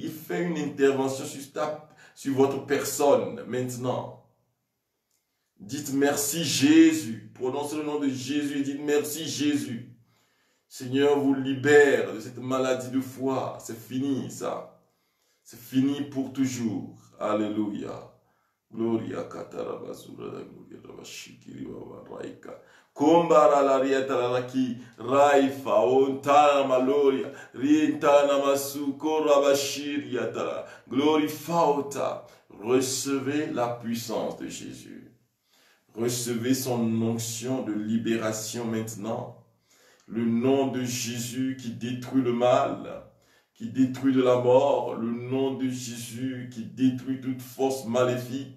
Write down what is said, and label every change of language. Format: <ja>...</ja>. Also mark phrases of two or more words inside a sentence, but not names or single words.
<fr>Il fait une intervention sur votre personne maintenant. Dites merci Jésus. Prononcez le nom de Jésus et dites merci Jésus. Seigneur vous libère de cette maladie de foie. C'est fini ça. C'est fini pour toujours. Alléluia. Gloria katarabazura la gloria rabashikiri wawaraika. Kumbara la rieta la ki raifa ontana maloria rientana masuko rabashiri yatara. Glorifauta. Recevez la puissance de Jésus. Recevez son onction de libération maintenant. Le nom de Jésus qui détruit le mal, qui détruit de la mort, le nom de Jésus qui détruit toute force maléfique.</fr>